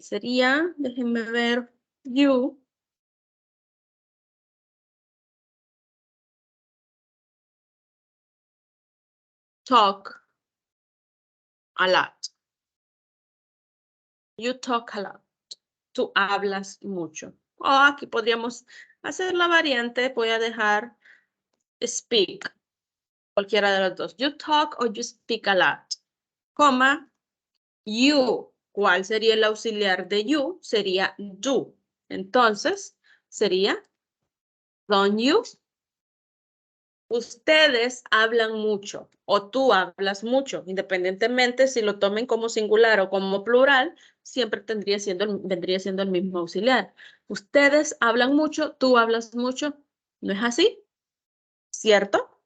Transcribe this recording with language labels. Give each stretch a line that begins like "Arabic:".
Spanish: Sería, déjenme ver,
English: you talk a lot. You talk a lot.
Spanish: Tú hablas mucho. O aquí podríamos hacer la variante. Voy a dejar speak. Cualquiera de los dos.
English: You talk or you speak a lot.
Spanish: Coma, you. ¿Cuál sería el auxiliar de you? Sería do. Entonces, sería
English: don't you.
Spanish: Ustedes hablan mucho o tú hablas mucho, independientemente si lo tomen como singular o como plural, siempre vendría siendo el mismo auxiliar. Ustedes hablan mucho, tú hablas mucho, ¿no es así? ¿Cierto?